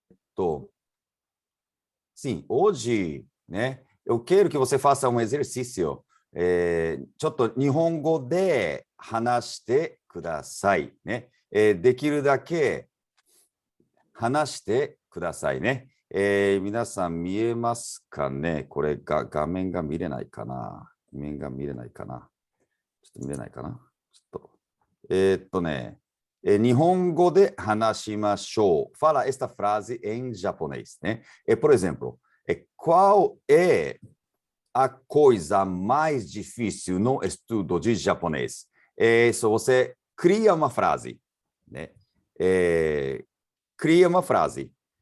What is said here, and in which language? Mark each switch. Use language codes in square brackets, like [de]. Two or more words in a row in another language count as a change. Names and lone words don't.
[pt] sim, hoje, né, eu quero que você faça um exercício. [ja] ちょっと日本語で話してくださいね。できるだけ話してくださいね。皆さん見えますかね？これが画面が見れないかな？画面が見れないかな？ちょっと見れないかな？ちょっと。日本語で話しましょう。 [pt] Fala esta frase em japonês, né? Por exemplo, qual é a coisa mais difícil no estudo de japonês? Se você cria uma frase, né? Cria uma frase.